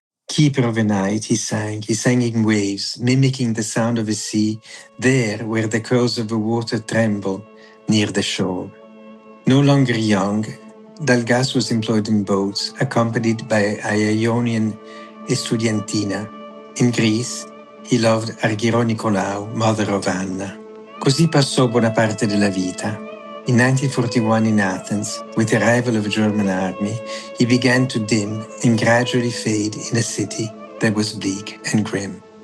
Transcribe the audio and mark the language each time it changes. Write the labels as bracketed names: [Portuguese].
[English] Keeper of the night, he sang in waves, mimicking the sound of the sea, there where the curls of the water tremble near the shore. No longer young, Dalgas was employed in boats, accompanied by a Ionian Estudiantina. In Greece, he loved Arghiro Nicolaou, mother of Anna. [Italian] Così passò buona parte della vita. [English] In 1941 in Athens, with the arrival of the German army, he began to dim and gradually fade in a city that was bleak and grim.